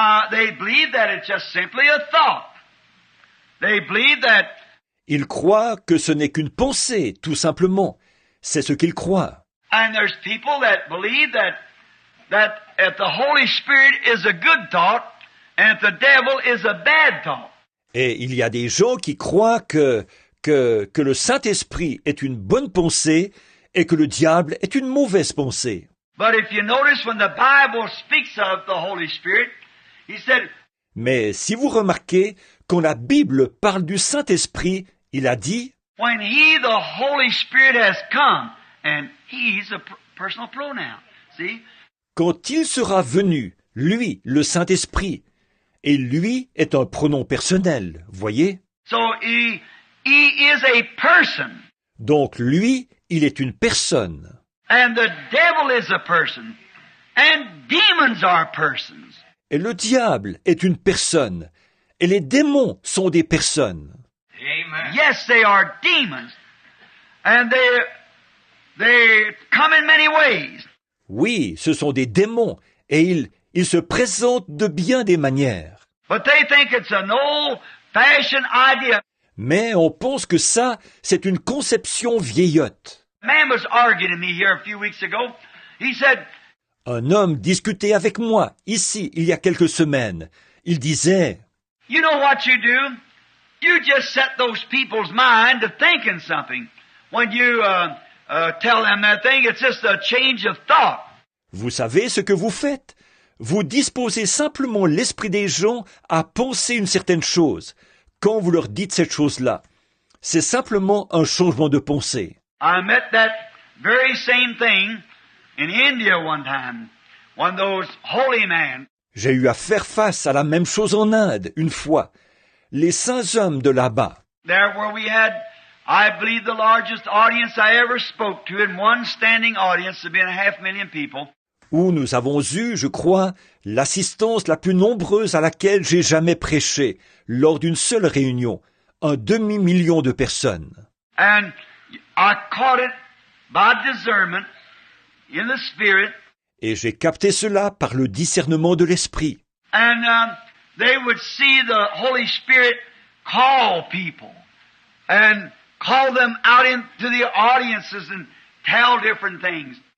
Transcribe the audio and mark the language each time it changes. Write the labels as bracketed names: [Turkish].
[English] They believe that it's just simply a thought. They believe that [French] Ils croient que ce n'est qu'une pensée, tout simplement. C'est ce qu'ils croient. [English] and there's people that believe that if the Holy Spirit is a good thought and if the devil is a bad thought. [French] Et il y a des gens qui croient que le Saint-Esprit est une bonne pensée et que le diable est une mauvaise pensée. [English] But if you notice when the Bible speaks of the Holy Spirit, he said, [French] Mais si vous remarquez, quand la Bible parle du Saint-Esprit, il a dit [English] when He, the Holy Spirit, has come, and He's a personal pronoun. See? [French] quand il sera venu, lui, le Saint-Esprit, et lui est un pronom personnel, voyez? [English] So He is a person, [French] Donc lui, il est une personne. [English] and the devil is a person, and demons are persons. [French] Et le diable est une personne. Et les démons sont des personnes. [English] Amen. Yes, they are demons, and they come in many ways. [French] Oui, ce sont des démons. Et ils se présentent de bien des manières. [English] But they think it's an old-fashioned idea. [French] Mais on pense que ça, c'est une conception vieillotte. [English] A man was arguing with me here a few weeks ago. He said, [French] Un homme discutait avec moi, ici, il y a quelques semaines. Il disait, [English] you know what you do? You just set those people's mind to thinking something. When you tell them that thing, it's just a change of thought. [French] vous savez ce que vous faites? Vous disposez simplement l'esprit des gens à penser une certaine chose, quand vous leur dites cette chose-là. C'est simplement un changement de pensée. [English] I met that very same thing in India one time. One of those holy men. [French] J'ai eu à faire face à la même chose en Inde, une fois. Les saints hommes de là-bas. [English] There where we had, I believe, the largest audience I ever spoke to in one standing audience of being 500,000 people. [French] Où nous avons eu, je crois, l'assistance la plus nombreuse à laquelle j'ai jamais prêché, lors d'une seule réunion, 250 000 de personnes. [English] And I caught it by discernment in the Spirit. [French] Et j'ai capté cela par le discernement de l'esprit. [English] And they would see the Holy Spirit call people and call them out into the audiences and tell different things.